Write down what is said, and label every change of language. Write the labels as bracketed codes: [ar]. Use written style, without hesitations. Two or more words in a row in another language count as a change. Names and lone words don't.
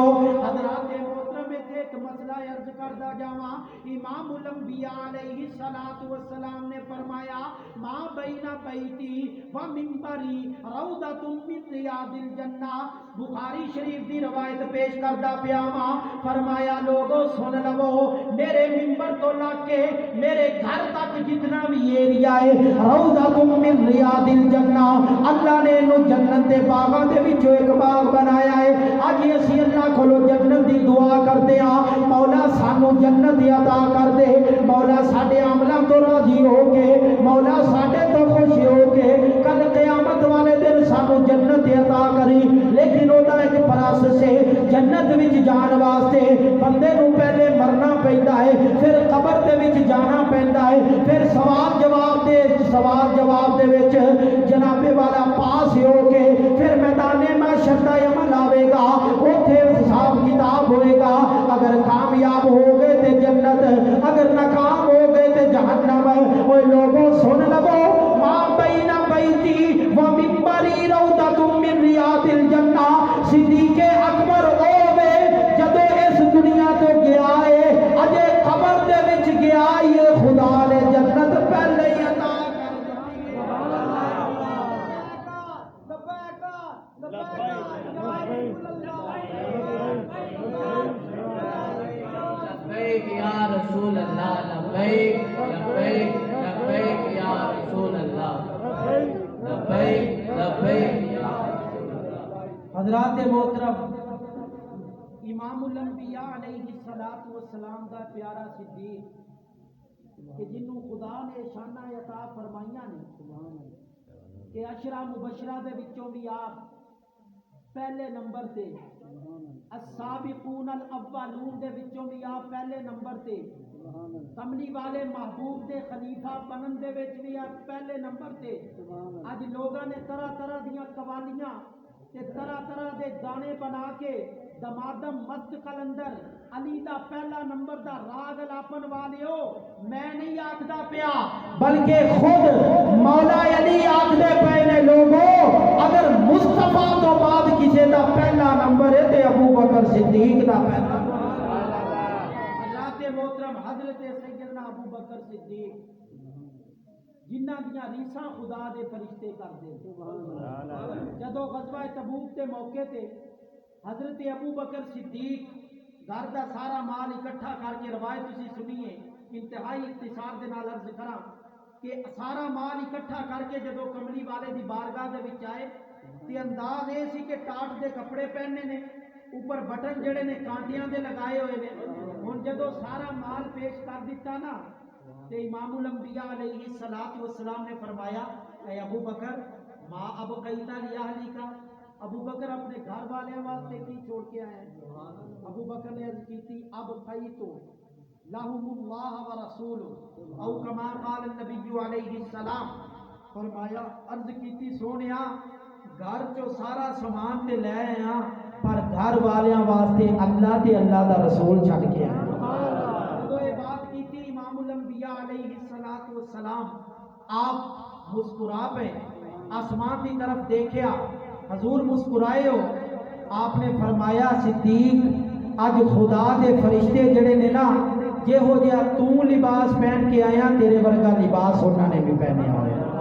[pa] حضرات محترم اتھے ایک مسئلہ عرض کردہ جاواں، امام الانبیاء [ar] علیہ السلام [pa] نے فرمایا [ar] ما بین بیتی و منبری روضۃ من ریاض الجنہ، [pa] بخاری شریف دی روایت پیش کردہ پیاواں، فرمایا لوگوں سن لو، میرے منبر تو لگ کے میرے گھر تک جتنا بھی ایریا ہے [ar] روضۃ من ریاض الجنہ، [pa] اللہ نے انہوں جنت دے باغاں دے وچوں ایک باغ بنایا ہے۔ اج اسی اللہ کولو جنت دی دعا کرتے ہاں، مولا سانو جنت عطا کر دے، مولا ساڈے عملاں تو راضی ہو کے، مولا ساڈے تو خوش ہو کے کل قیامت والے دن سانو جنت عطا کری۔ لیکن وہ ایک پروسیس ہے، جنت وچ جان واسطے بندے نو پہلے مرنا پیندا ہے، پھر قبر دے وچ جانا پیندا ہے، پھر سوال جواب دے وچ جناب والا پاس ہو کے پھر میدان محشر دا عمل آوے گا، اوتھے حساب کتاب ہوئے گا۔ اگر کامیاب ہو گئے تے جنت، اگر ناکام ہو گئے تے جہنم۔ اوے لوگوں سن لو، [ar] ما بین بیتی و منبری روضۃ من ریاض الجنہ، [pa] صدیق اکبر ہوے جدو اس دنیا تو گیا ہے، اجے قبر دے وچ گیا ہے، خدا نے جنت پہلے ہی عطا کر دتی۔ [ar] لبیک یا رسول اللہ، لبیک لبیک لبیک یا رسول اللہ، لبیک لبیک یا رسول اللہ۔ [pa] حضرات محترم، امام الانبیاء [ar] علیہ السلام [pa] دا پیارا صدیق کہ جنوں خدا نے شانہ عطا فرمائیاں نے کہ عشرہ مبشرہ دے وچوں بھی آپ پہلے نمبر تے، [ar] السابقون الاولون [pa] دے وچوں بھی آپ پہلے نمبر تے، کملی والے محبوب دے خلیفہ بنن دے وچ بھی آپ پہلے نمبر تے۔ اج لوگاں نے طرح طرح دیاں قوالیاں تے طرح طرح دے گانے بنا کے دمادم مست کلندر علی دا پہلا نمبر دا راگ لاپن والیو، میں نہیں آکھدا پیا بلکہ خود مولا علی آکھدے پئے نے لوگوں، اگر مصطفیٰ تو بعد کسی دا پہلا نمبر ہے تے ابو بکر صدیق دا پہلا نمبر۔ حضرات محترم، حضرت سیدنا ابو بکر صدیق جنہ دیاں ریساں خدا دے فرشتے کردے، جدو غزوہ تبوک کے موقع تے حضرت ابو بکر صدیق گھر دا سارا مال اکٹھا کر کے، روایت تسی سنیے انتہائی اختصار دے نال عرض کراں کہ سارا مال اکٹھا کر کے جدو کملی والے دی بارگاہ دے وچ آئے تے انداز یہ سی کہ ٹاٹ دے کپڑے پہننے نے، اوپر بٹن جڑے نے کانٹیاں دے لگائے ہوئے نے۔ ہن جدو سارا مال پیش کر دیتا نا تے امام الانبیاء [ar] علیہ السلام [pa] نے فرمایا اے ابو بکر [ar] ما ابقیت لاہلی کا، [pa] ابو بکر اپنے گھر والے واسطے کی چھوڑ کے آئے ہیں؟ ابو بکر نے عرض کی تھی [ar] ابقیت لہم اللہ و رسول او کما قال النبی علیہ السلام، [pa] فرمایا عرض کی تھی سونیا گھر چو سارا سامان تے لے آئے ہاں پر گھر والیاں واسطے اللہ تے اللہ دا رسول چھڈ کے آئے۔ تو یہ بات کی تھی امام الانبیاء [ar] علیہ السلام، [pa] آپ مسکرا پہ آسمان کی طرف دیکھیا، حضور مسکرائے ہو، آپ نے فرمایا صدیق اج خدا دے فرشتے جڑے نے نا جے ہو جیا تو لباس پہن کے آیا تیرے ورگا لباس انہوں نے بھی پہنے ہوئے۔